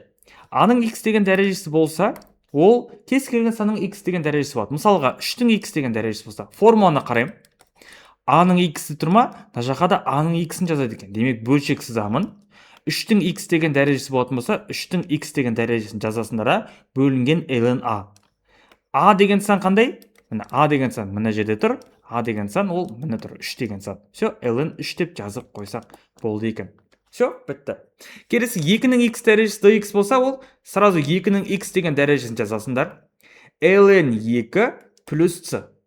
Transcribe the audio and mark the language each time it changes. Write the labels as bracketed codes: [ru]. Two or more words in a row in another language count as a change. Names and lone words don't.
[kk] a-ның x деген дәрежесі болса, ол кез келген санның x деген дәрежесі болады. Мысалға 3-тің x деген дәрежесі болса, формуланы қарайым. a-ның x-і тұр ма? Мына жаққа да a-ның x-ін жазады екен. Демек бөлшек сызамын. 3-тің x деген дәрежесі болатын болса, 3-тің x деген дәрежесін жазасыңдар, бөлінген ln a. a деген сан қандай? Міне a деген сан мына жерде тұр. a деген сан ол міне тұр. 3 деген сан. Все, ln 3 деп жазып қойсақ болды екен. Все, бітті. Келесі 2-нің x дәрежесі dx болса, ол сразу 2-нің x деген дәрежесін жазасыңдар. ln 2 плюс c.